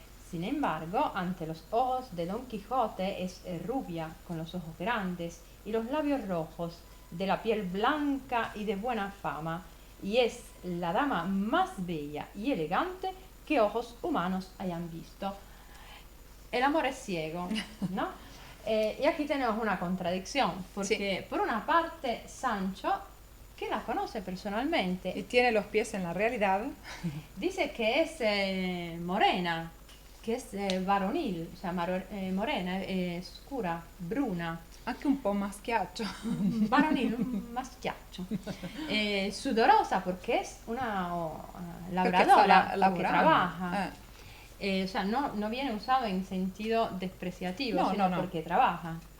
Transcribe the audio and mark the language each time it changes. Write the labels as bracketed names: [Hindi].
[Spanish] Sin embargo, ante los ojos de Don Quijote es rubia, con los ojos grandes y los labios rojos, de la piel blanca y de buena fama, y es la dama más bella y elegante que ojos humanos hayan visto. El amor es ciego, ¿no? Y aquí tenemos una contradicción, porque Sí. por una parte Sancho, que la conoce personalmente, Y tiene los pies en la realidad. dice que es morena, [Italian] che è varonil, cioè morena, scura, bruna. Anche un po' maschiaccio. Varonil, un maschiaccio. [Spanish] Sudorosa porque es una labradora que trabaja. O sea, no viene usado en sentido despreciativo, sino porque trabaja.